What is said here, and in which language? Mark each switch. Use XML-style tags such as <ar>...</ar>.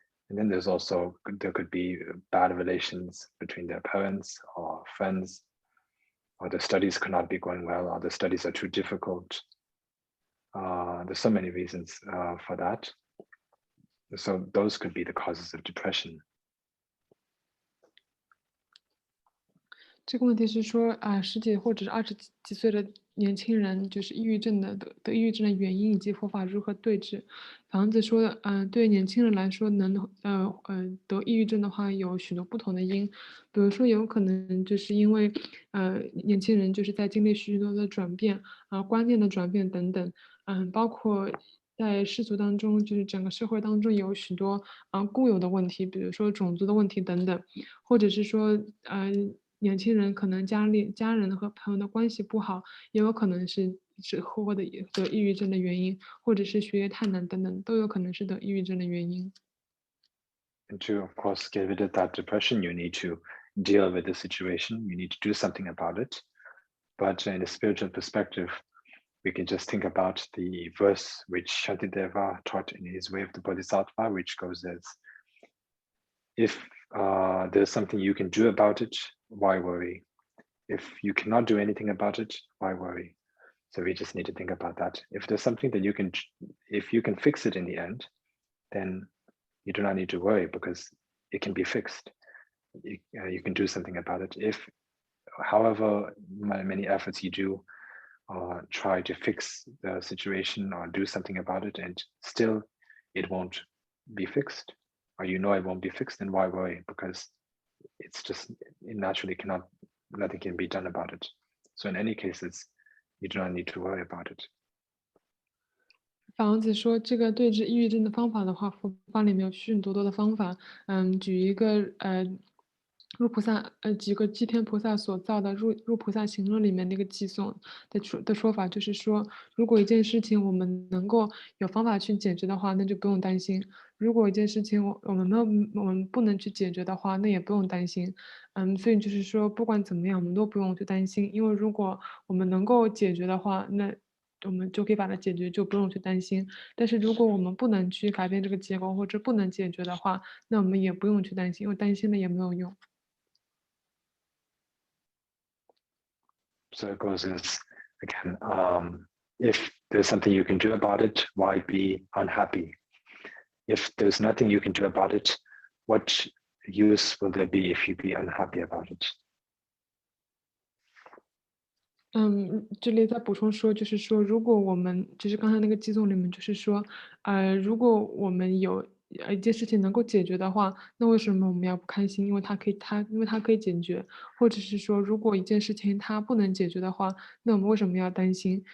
<en>And then there could be bad relations between their parents or friends, or the studies could not be going well, or the studies are too difficult. There's so many reasons for that. So those could be the causes of depression.</en> <zh>这个问题是说10几或者是20几岁的年轻人，就是抑郁症得抑郁症的原因以及佛法如何对治。房子说，对年轻人来说，得抑郁症的话，有许多不同的因，比如说有可能就是因为年轻人就是在经历许多的转变观念的转变等等，包括在世俗当中，就是整个社会当中有许多固有的问题，比如说种族的问题等等，或者是说年轻人可能家人和朋友的关系不好，也有可能是或得抑郁症的原因，或者是学业太难等等，都有可能是得抑郁症的原因。</zh> <en>And to, of course, get rid of that depression, you need to deal with the situation. You need to do something about it. But in a spiritual perspective, we can just think about the verse which Shantideva taught in his Way of the Bodhisattva, which goes as, if there's something you can do about it, why worry? If you cannot do anything about it, why worry? So we just need to think about that. If there's something that if you can fix it in the end, then you do not need to worry because it can be fixed. You can do something about it. If, however many efforts you do, try to fix the situation or do something about it, and still it won't be fixed, or you know it won't be fixed, then why worry? Because it's just, it naturally cannot, nothing can be done about it. So in any cases, you do not need to worry about it.</en> <zh>法王子说，这个对治抑郁症的方法的话，佛法里面有许许多多的方法。举一个入菩萨几个祭天菩萨所造的入菩萨行论里面那个寄颂的说法，就是说，如果一件事情我们能够有方法去解决的话，那就不用担心；如果一件事情我们不能去解决的话，那也不用担心。所以就是说，不管怎么样，我们都不用去担心，因为如果我们能够解决的话，那我们就可以把它解决，就不用去担心。但是如果我们不能去改变这个结果，或者不能解决的话，那我们也不用去担心，因为担心了也没有用。</zh> <en>So it goes as, again, if there's something you can do about it, why be unhappy? If there's nothing you can do about it, what use will there be if you be unhappy about it?</en> <zh>这里再补充说，就是说，如果我们就是刚才那个寄颂里面，就是说，如果我们有一件事情能够解决的话，那为什么我们要不开心？因为它可以解决，或者是说，如果一件事情它不能解决的话，那我们为什么要担心？</zh>